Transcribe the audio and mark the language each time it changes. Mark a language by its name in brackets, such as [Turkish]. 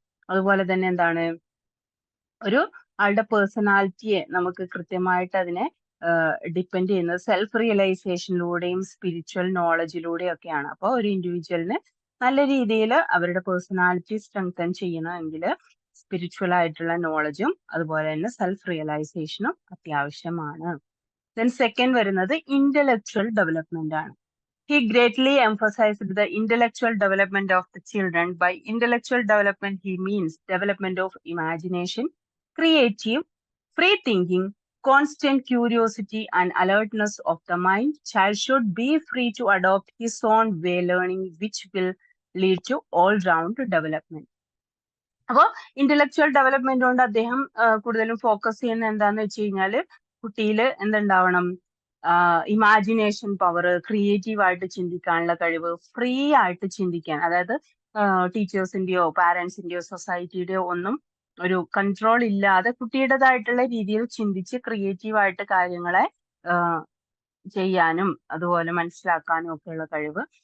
[Malayalam] അതുപോലെ തന്നെ എന്താണ്, ഒരു ആളുടെ പേഴ്സണാലിറ്റിയെ നമുക്ക് കൃത്യമായിട്ട് അതിനെ ഡിപ്പെൻഡ് ചെയ്യുന്നത് സെൽഫ് റിയലൈസേഷനിലൂടെയും സ്പിരിച്വൽ നോളജിലൂടെയും ഒക്കെയാണ്. അപ്പോൾ ഒരു ഇൻഡിവിജ്വലിന് നല്ല രീതിയിൽ അവരുടെ പേഴ്സണാലിറ്റി സ്ട്രെങ്തൻ ചെയ്യണമെങ്കിൽ സ്പിരിച്വൽ ആയിട്ടുള്ള നോളജും അതുപോലെ തന്നെ സെൽഫ് റിയലൈസേഷനും അത്യാവശ്യമാണ്. ദെൻ സെക്കൻഡ് വരുന്നത് ഇന്റലക്ച്വൽ ഡെവലപ്മെന്റ് ആണ്. [English] He greatly emphasized the intellectual development of the children. By intellectual development, he means development of imagination, creative, free thinking, constant curiosity, and alertness of the mind. Child should be free to adopt his own way learning, which will lead to all-round development. [Malayalam] അപ്പോൾ intellectual development കൊണ്ട് അദ്ദേഹം കൂടുതലും focus ചെയ്യുന്ന എന്താന്ന് വെച്ച് കഴിഞ്ഞാൽ കുട്ടിയിൽ എന്തുണ്ടാവണം? Imagination power, creative ആയിട്ട് ചിന്തിക്കാനുള്ള കഴിവ്, ഫ്രീ ആയിട്ട് ചിന്തിക്കാൻ, അതായത് ടീച്ചേഴ്സിന്റെയോ പാരന്റ്സിന്റെയോ സൊസൈറ്റിയുടെയോ ഒന്നും ഒരു കൺട്രോൾ ഇല്ലാതെ കുട്ടിയുടേതായിട്ടുള്ള രീതിയിൽ ചിന്തിച്ച് ക്രിയേറ്റീവ് ആയിട്ട് കാര്യങ്ങളെ ചെയ്യാനും അതുപോലെ മനസ്സിലാക്കാനും ഒക്കെയുള്ള കഴിവ്.